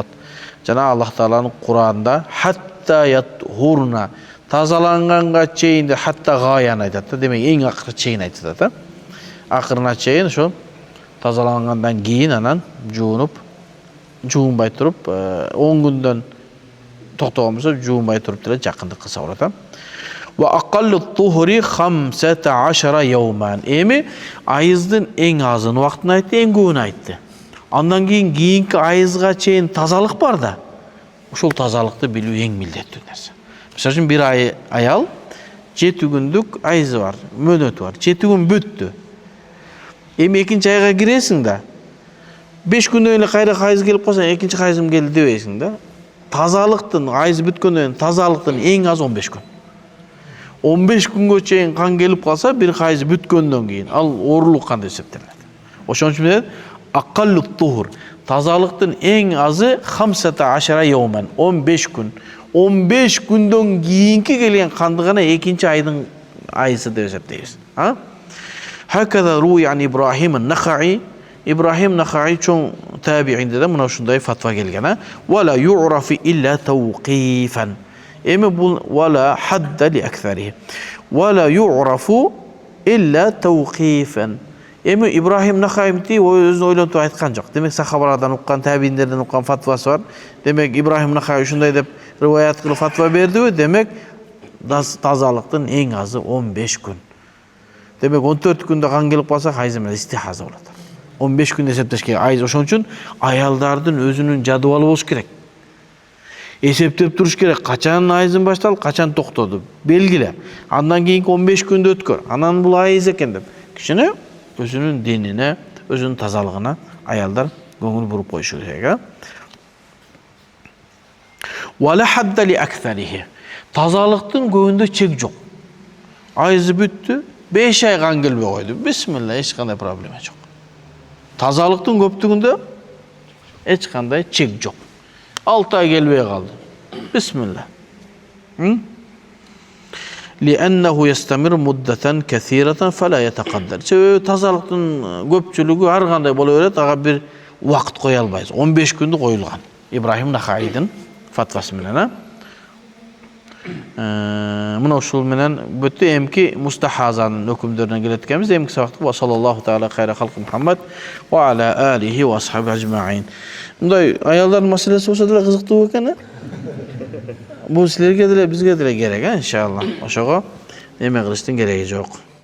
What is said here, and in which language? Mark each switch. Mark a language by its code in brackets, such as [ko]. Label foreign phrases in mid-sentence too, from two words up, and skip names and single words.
[ky] Жана Аллах Тааланын Куранында [ar] حتى يطهرن [ky] тазаланганга чейин хатта гаян айтат да. Демек эң акыры чейин айтат да. Акырына чейин ошо тазалангандан кийин анан жуунуп, жуунбай туруп, 10 күндөн токтогон болсо жуунбай туруп деле жакындык кылса болот. [ar] وأقل الطهر 15 يوما. [ky] Эми айыздын эң азын убактын айтты, эң көбүн айтты. Андан кийинки айызга чейин тазалык бар да. Ошол тазалыкты билүү эң милдеттүү нерсе. Мисалы үчүн бир аял 7 күндүк айызы бар, мөөнөтү бар. 7 күн бүттү. Эми экинчи айга киресиң да. 5 күндөн эле кайра айыз келип калса, экинчи айызым келди дебейсиң да. Тазалыктын айыз бүткөндөн тазалыктын эң аз 15 күн. 15 күнгө чейин кан келип калса, бир айыз бүткөндөн кийин ал оорулук кан деп эсептелет. Ошон үчүн [ar] أقل الطهر [ky] тазалыктын эң азы 15 yawman 15 күн. 15 күндөн кийинки келген канды гана экинчи айдын айысы деп эсептейбиз. [ar] هكذا روي عن إبراهيم النخعي. [ky] Ibrahim Nakhai чоң табиинде да мына ушундай фатва келген. [ar] ولا يعرف إلا توقيفا. [ky] Эми бул [ar] ولا حد لأكثره. ولا يعرف إلا توقيفا. [ky] Эми Ибрахим Нахаимти өзүн ойлонуп айткан жок. Демек сахабалардан уккан, табииндерден уккан фатвасы бар. Демек Ибрахим Нахай ушундай деп риваят кылып фатва бердиби? Демек тазалыктын эң азы 15 күн. Демек 14 күндө кан келип калса, айыз менен истихаза болот. 15 күн эсептеш керек. Айыз ошон үчүн аялдардын өзүнүн жадыбалы болуш керек. Эсептеп туруш керек. Качан айызым башталып, качан токтоду. Белгиле. Андан кийинки 15 күндө өткөр. Анан бул айыз экен деп. Кичине өзүнүн динине, өзүнүн тазалыгына аялдар көңүл буруп коюшу керек. [ar] ولا حد لأكثره. [ky] Тазалыктын көбүндө чек жок. Айызы бүттү, 5 ай кан келбей койду. Бисмилла, эч кандай проблема жок. Тазалыктын көптүгүндө эч кандай чек жок. 6 ай келбей калды. Бисмилла. [ar] لأنه يستمر مدة كثيرة فلا يتقدر. [ky] Тазалыктын көпчүлүгү ар кандай боло берет, ага бир убакыт кое албайбыз. 15 күндү коюлган. Ибрахим Нахайдын фатвасы менен. Мына ушул менен бүттү. Эмки мустахазанын өкүмдөрүнө келет экенбиз. Эмки сабакта [ar] وصلى الله تعالى خير خلقه محمد وعلى آله وأصحابه أجمعين. [ky] Мындай аялдардын маселеси болсо деле кызыктуу экен. Бул силерге деле бизге деле керек, иншалла. Ошого эме кылыштын кереги жок.